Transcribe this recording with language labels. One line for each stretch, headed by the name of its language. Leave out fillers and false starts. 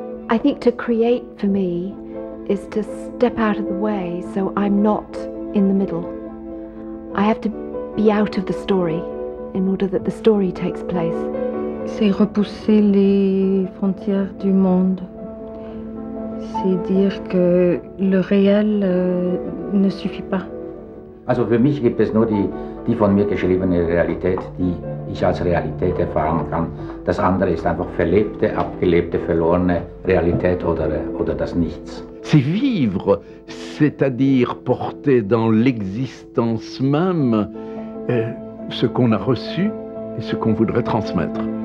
English: I think to create for me is to step out of the way so I'm not in the middle. I have to be out of the story in order that the story takes place.
French: C'est repousser les frontières du monde. C'est dire que le réel ne suffit pas.
German: Also für mich gibt es nur die von mir geschriebene Realität, die ich als Realität erfahren kann. Das andere ist einfach verlebte, abgelebte, verlorene Realität oder das Nichts.
French: C'est vivre, c'est-à-dire porter dans l'existence même ce qu'on a reçu et ce qu'on voudrait transmettre.